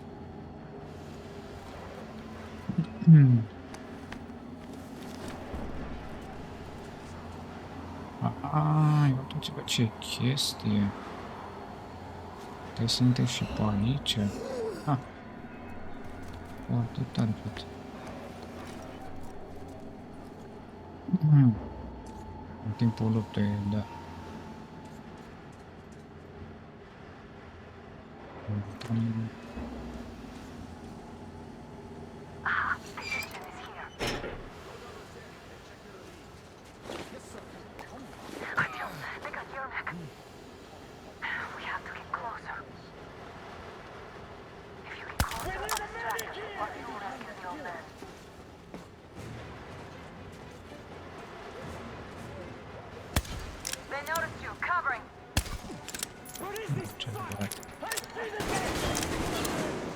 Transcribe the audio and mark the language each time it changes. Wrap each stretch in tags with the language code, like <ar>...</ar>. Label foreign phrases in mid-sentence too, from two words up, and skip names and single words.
<ro>Ai, uitați-vă ce chestie. Te sunteți și pe aici. Ah. Foarte tare, frate. În timpul luptei, da.</ro> <en>Ah, the engine is here. Artyom, they got Yermak. We have to get closer. If you get closer, I'll distract them while you rescue the old man. They noticed you, covering. What is this?</en> <ro>Ce adevărat.</ro> <en>I see the dead!</en>